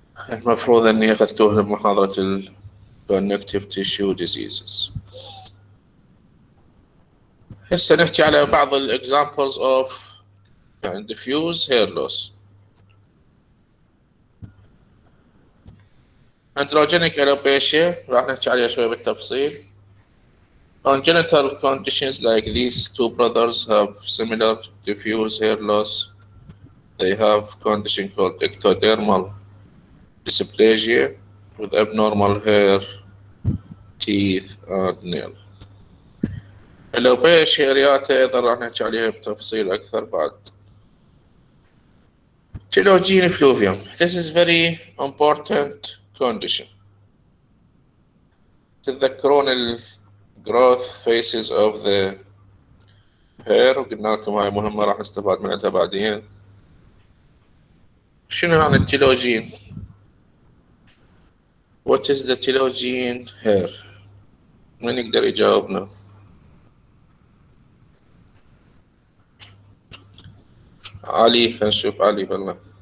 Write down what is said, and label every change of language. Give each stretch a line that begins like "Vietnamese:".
Arabic: المفروض اني اخذتوه بمحاضرة ال connective tissue diseases. هسه نحكي على بعض ال
English: examples of diffuse hair loss.
Arabic: Androgenic alopecia راح نحكي عليها شوي بالتفصيل.
English: Congenital conditions like these two brothers have similar diffuse hair loss. They have condition called ectodermal dysplasia with abnormal hair, teeth, and nail.
Arabic: Alopecia areata أيضا راح نحكي عليها بتفصيل أكثر بعد.
English: Telogen effluvium. This is very important condition.
Arabic: تتذكرون ال
English: growth phases of the hair
Arabic: وقلنا لكم هاي مهمة راح نستفاد منها بعدين. شنو يعني التيلوجين؟
English: What is the telogen hair؟
Arabic: من يقدر يجاوبنا؟ علي، خلينا نشوف علي بالله.